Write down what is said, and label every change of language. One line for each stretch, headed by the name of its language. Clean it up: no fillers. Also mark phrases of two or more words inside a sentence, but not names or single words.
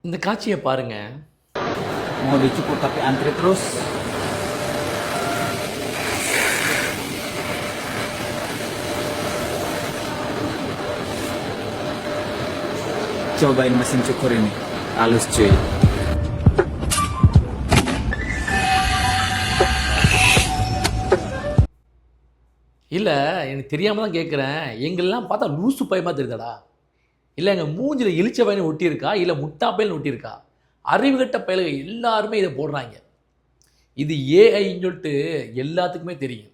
Tamil: இந்த காட்சியை பாருங்க.
Indonesian: Mau dicukur tapi antri terus. Cobain mesin cukur ini, halus cuy.
Tamil: இல்லை, எனக்கு தெரியாமல் தான் கேட்குறேன். எங்களெல்லாம் பார்த்தா லூசு பயமாக தெரியுதாடா? இல்லை எங்கள் மூஞ்சில் இழிச்ச பையனை ஒட்டியிருக்கா, இல்லை முட்டா பையன் ஒட்டியிருக்கா? அறிவுகட்ட பயலுக எல்லாருமே இதை போடுறாங்க. இது ஏஐன்னு சொல்லிட்டு எல்லாத்துக்குமே தெரியும்.